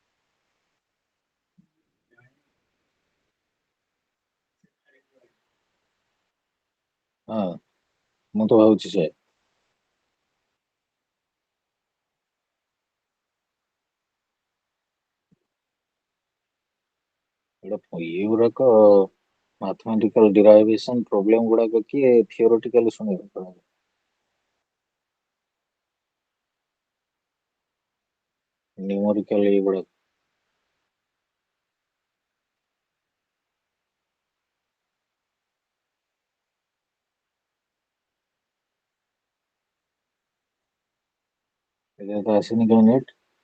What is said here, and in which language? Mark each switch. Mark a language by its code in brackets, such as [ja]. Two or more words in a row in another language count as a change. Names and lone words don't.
[or] ହଁ ମୁଁ ତ ଭାବୁଛି ସେ ଏଇଟା ଇଏ ଗୁଡାକ [en] mathematical derivation problem [or] ଗୁଡାକ କିଏ theoretically ଶୁଣିବ ନ୍ୟୁମରିକାଲ ଏଇଗୁଡାକ ଏଯାଏ ତ ଆସିନି କାହିଁ ନେଟ୍